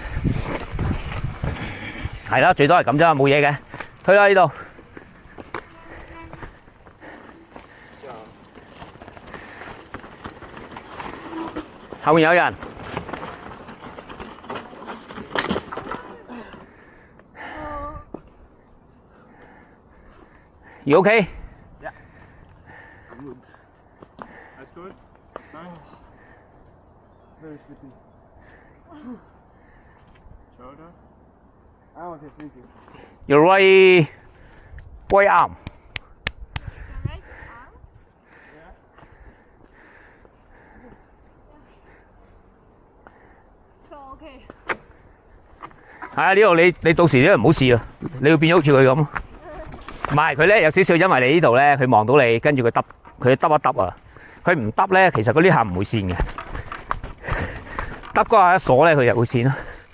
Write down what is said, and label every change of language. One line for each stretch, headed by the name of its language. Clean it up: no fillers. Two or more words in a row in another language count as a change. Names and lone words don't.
Cantonese: 係啦，最多係咁啫，冇嘢嘅。推啦呢度。後面有人。
English: You okay? Yeah. I'm good. That's good. Nice. Very sleepy. Shoulder. Oh, okay, thank you. Your right arm. Your right arm? Yeah. So okay.
Cantonese: 係啊，呢度你到時咧唔好試啊，你要變咗好似佢咁。唔係佢咧有少少，因為你呢度咧佢望到你，跟住佢耷一耷啊。佢唔耷咧，其實嗰啲下唔會線嘅。耷嗰下一鎖咧，佢就會線咯。